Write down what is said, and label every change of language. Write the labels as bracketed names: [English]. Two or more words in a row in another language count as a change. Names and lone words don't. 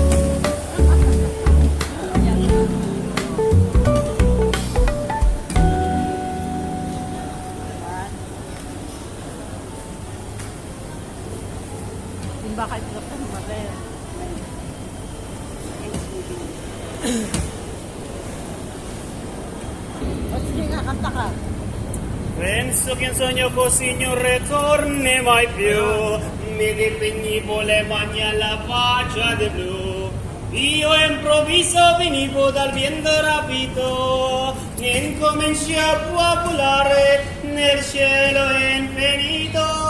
[Filipino] Ayan. Simba kayo sa Matel. O sige nga, Kanta ka. [Italian] Penso che un sogno così non ritorni mai più. Mi dipegnivo le mani alla faccia di blu. Io improvviso venivo dal vento rapito e incominci a volare nel cielo infinito.